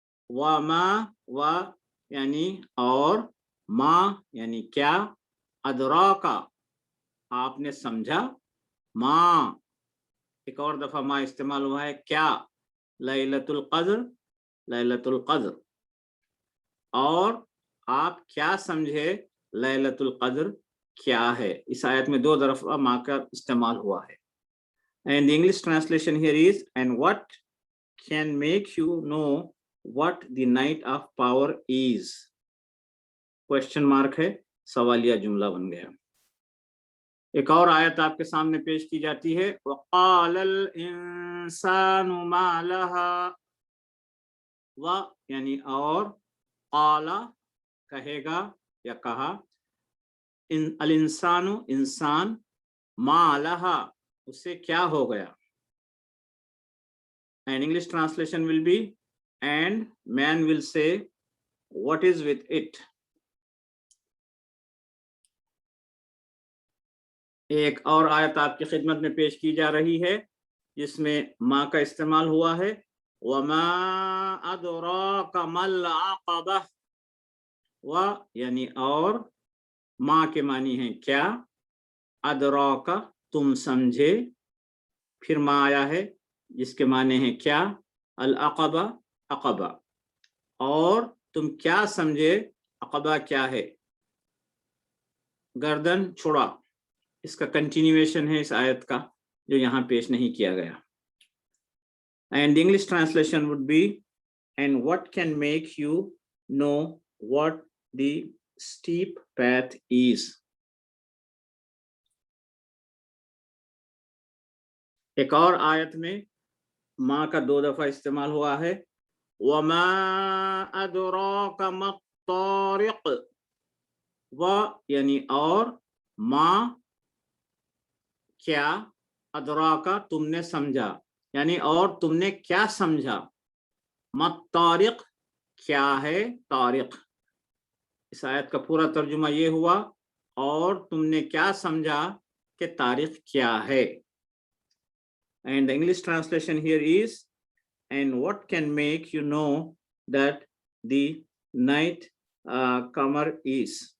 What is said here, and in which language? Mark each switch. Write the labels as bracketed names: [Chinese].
[Urdu] وَمَا و یعنی اور، ما یعنی کیا، ادراکا آپ نے سمجھا، ما ایک اور دفعہ ما استعمال ہوا ہے کیا، لیلۃ القدر، لیلۃ القدر. اور آپ کیا سمجھے لیلۃ القدر کیا ہے. اس آیت میں 2 دفعہ ما کا استعمال ہوا ہے. [English] And the English translation here is, and what can make you know what the night of power is. [Urdu] Question mark ہے، سوالیہ جملہ بن گیا. ایک اور آیت آپ کے سامنے پیش کی جاتی ہے. [Arabic] وَقَالَ الْإِنسَانُ مَا لَهَا. [Urdu] و یعنی اور، قال کہے گا یا کہا، الانسان انسان، ما لها اسے کیا ہو گیا. [English] And English translation will be, and man will say, what is with it. [Urdu] ایک اور آیت آپ کی خدمت میں پیش کی جا رہی ہے جس میں ما کا استعمال ہوا ہے. [Arabic] وَمَا أَدْرَاكَ مَا الْعَقَبَةُ. [Urdu] و یعنی اور، ما کے معنی ہیں کیا، ادراک تم سمجھے، پھر ما آیا ہے جس کے معنی ہیں کیا، العقبہ عقبہ. اور تم کیا سمجھے، عقبہ کیا ہے، گردن چھڑا. اس کا کنٹینیویشن ہے اس آیت کا جو یہاں پیش نہیں کیا گیا. [English] And the English translation would be, and what can make you know what the steep path is. [Urdu] ایک اور آیت میں ما کا 2 دفعہ استعمال ہوا ہے. [Arabic] وَمَا أَدْرَاكَ مَا الطَّارِقُ. [Urdu] و یعنی اور، ما کیا، ادراکا تم نے سمجھا یعنی اور تم نے کیا سمجھا. ما الطارق کیا ہے طارق. اس آیت کا پورا ترجمہ یہ ہوا، اور تم نے کیا سمجھا کہ طارق کیا ہے. [English] And the English translation here is, and what can make you know that the night comer is.